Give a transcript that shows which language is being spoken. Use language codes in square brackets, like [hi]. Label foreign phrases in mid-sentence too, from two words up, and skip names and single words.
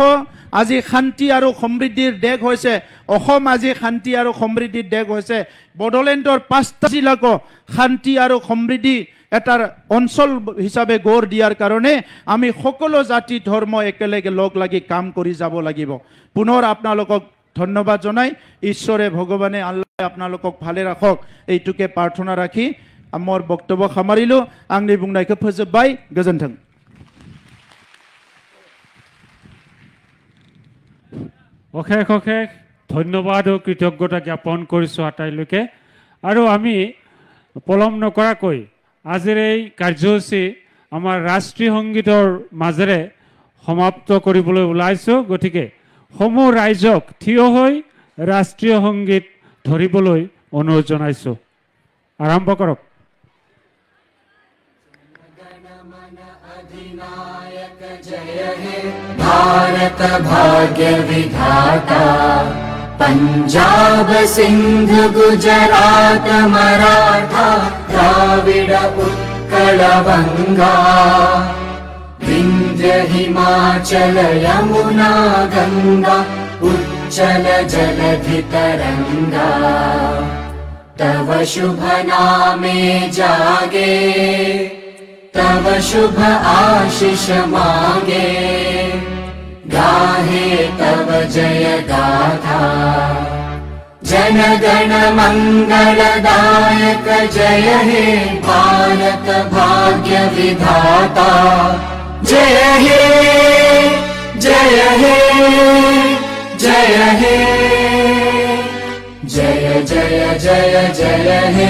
[as] আজি শান্তি আৰু সমৃদ্ধিৰ দেশ হৈছে অসম আজি শান্তি আৰু সমৃদ্ধিৰ দেশ হৈছে বড়োলেণ্ডৰ 5টা জিলাকো শান্তি আৰু সমৃদ্ধি এটাৰ অঞ্চল হিচাপে গঢ় দিয়াৰ কাৰণে আমি সকলো জাতি ধৰ্ম একেলগে লগ লাগি কাম কৰি যাব লাগিব পুনৰ আপোনালোকক ধন্যবাদ জনাই ঈশ্বৰে ভগৱানে আল্লাহ আপোনালোকক ভালে ৰাখক এইটোকে প্ৰাৰ্থনা ৰাখি আমাৰ বক্তব্য সামৰিলো [brx] आंनि बुंनायखौ फोजोबबाय गोजोन्थों [as] অশেষ অশেষ ধন্যবাদ ও কৃতজ্ঞতা জ্ঞাপন কৰিছো আটাইলৈকে আৰু আমি পলম নকৰাকৈ আজিৰ এই কাৰ্যসূচী আমাৰ ৰাষ্ট্ৰীয় সংগীতৰ মাজেৰে সমাপ্ত কৰিবলৈ ওলাইছো। গতিকে সমূহ ৰাইজক থিয় হৈ ৰাষ্ট্ৰীয় সংগীত ধৰিবলৈ অনুৰোধ জনাইছো। আৰম্ভ কৰক। [bn] ভারত ভাগ্য বিধাতা পাঞ্জাব সিন্ধ গুজরাট মারাঠা দ্রাবিড় উৎকল বঙ্গ বিন্ধ্য হিমাচল যমুনা গঙ্গা উচ্ছল জলধি তরঙ্গ তব শুভ নামে জাগে তব শুভ আশিস মাগে গাহে তব জয় গাথা জন গণ মঙ্গলদায়ক জয় হে ভারত ভাগ্য বিধাতা জয় হে জয় হে জয় হে জয় জয় জয় জয় হে